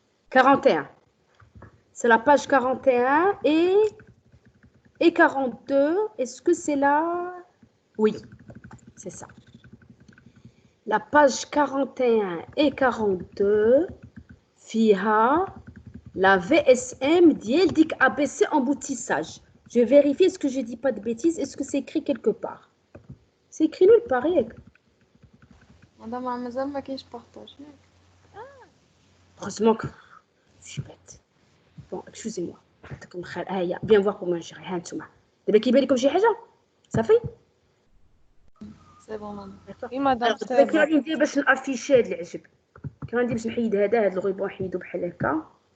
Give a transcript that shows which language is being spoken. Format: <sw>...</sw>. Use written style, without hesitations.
<fr>41 c'est la page 41 et 42 est-ce que c'est là oui c'est ça la page 41 et 42</fr> <ar>فيها</ar> <fr>la VSM</fr> <ar>ديال ديك</ar> <fr>ABC emboutissage. Je vérifie est-ce que je dis pas de bêtises. Est-ce que c'est écrit quelque part? C'est écrit nulle part.</fr> <ar>مادام مازال ما كاينش بارطاج.</ar> <fr>Heureusement que je suis bête. Bon, excusez-moi.</fr> <ar>يعطيكم الخير. هيا</ar> <fr>bien voir comment gérer.</fr> <ar>ها نتوما. دابا كيبان لكم شي حاجة؟ صافي؟</ar> <fr>سي بون مادام. Oui, madame.</fr> <ar>دابا كي غادي ندير باش نافيشي هاد العجب. كي غندير باش نحيد هاد الغيبون نحيدو بحال هكا.</ar>